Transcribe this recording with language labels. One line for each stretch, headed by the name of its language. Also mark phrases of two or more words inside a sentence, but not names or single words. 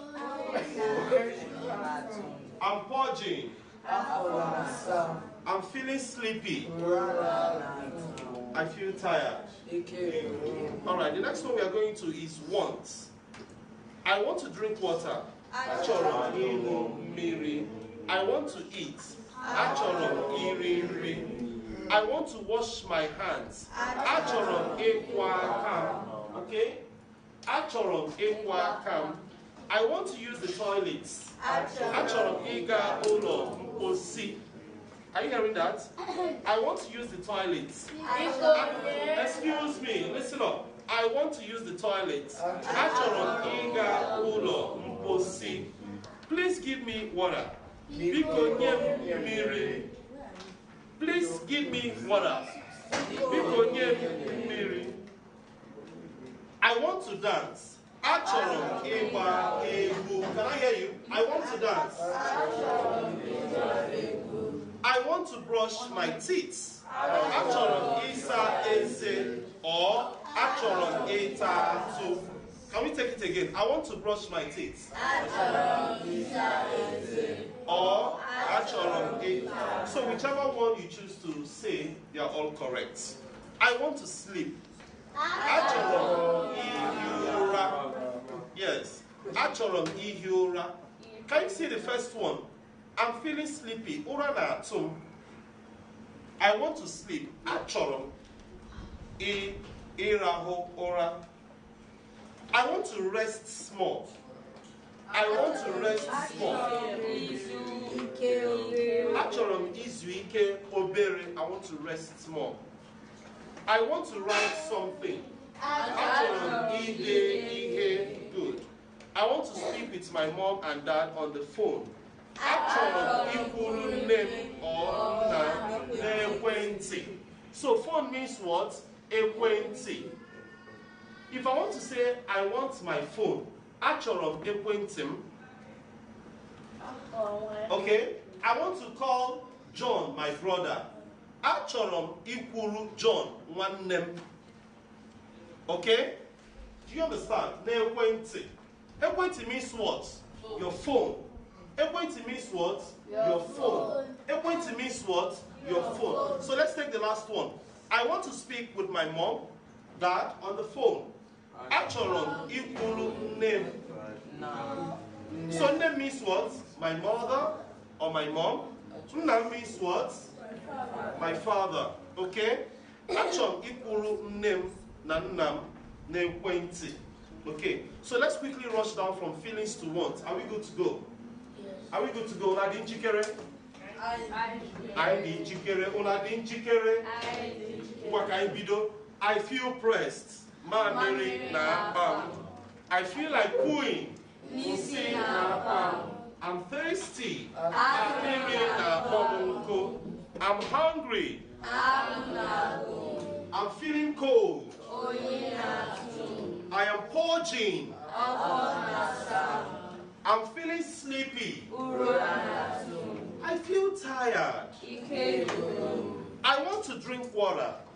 English: I'm purging. I'm feeling sleepy. I feel tired. All right, the next one we are going to is want. I want to drink water.
Igbo: Achọrọ ịṅụ mmiri.
English: I want to eat.
Igbo: Achọrọ iri nri.
English: I want to wash my hands.
Igbo: Achọrọ ịkwọ aka m. Okay? Achọrọ ịkwọ aka m.
English: I want to use the toilets.
Igbo: Achọrọ ịga ụlọ mposi.
English: Are you hearing that? I want to use the toilets. Excuse me, listen up. I want to use the toilets.
Igbo: Achọrọ ịga ụlọ mposi.
English: Please give me water.
Igbo: Biko nye m mmiri.
English: Please give me water.
Igbo: Biko nye m mmiri.
English: I want to dance.
Igbo: Achọrọ m ịgba egwu.
English: Can I hear you? I want to dance. I want to brush my teeth.
Igbo: Achọrọ m ịsa eze or achọrọ m ịta atụ.
English: Can we take it again? I want to brush my teeth. Or
Igbo: achọrọ m ịta.
English: So whichever one you choose to say, they are all correct. I want to sleep.
Igbo: Achọrọ m ihi ụra. Yes. Achọrọ m ihi ụra.
English: Can you see the first one? I'm feeling sleepy.
Igbo: Ụra na-atụ m.
English: I want to sleep.
Igbo: Achọrọ m ịrahụ ụra.
English: I want to rest small. I want to rest small.
Igbo: Achọrọ m izu ike obere.
English: I want to rest small. I want to write something.
Igbo: Achọrọ m ide ihe.
English: Good. I want to speak with my mom and dad on the phone.
Igbo: Achọrọ m ikwuru nne m or nna n'ekwentị.
English: So phone means what? Ekwentị. If I want to say I want my phone,
Igbo: achọrọ m ekwentị m.
English: Okay? I want to call John, my brother.
Igbo: Achọrọ m ikwuru John, nwanne m.
English: Okay? Do you understand?
Igbo: N'ekwentị.
English: Ekwentị means what? Your phone. Ekwentị means what? Your phone. Ekwentị means what? Your phone. So let's take the last one. I want to speak with my mom, dad on the phone.
Igbo: Achọrọ m ikwuru nne m.
English: So nne means what? My mother or my mom. Nna means what? My father. Okay?
Igbo: Achọrọ m ikwuru nne m na nna m n'ekwentị.
English: Okay, so let's quickly rush down from feelings to want. Are we good to go? Yes. Are we good to go?
Igbo: Una di njikere? I di njikere. Una di njikere? Ngwa ka anyị bido.
English: I feel pressed.
Igbo: Mamiri na akpa m.
English: I feel like pooing.
Igbo: Nsi na akpa m.
English: I'm thirsty.
Igbo: Akpịrị na-akpọ m nkụ.
English: I'm hungry. I'm feeling cold. I am purging. I'm feeling sleepy. I feel tired. I want to drink water.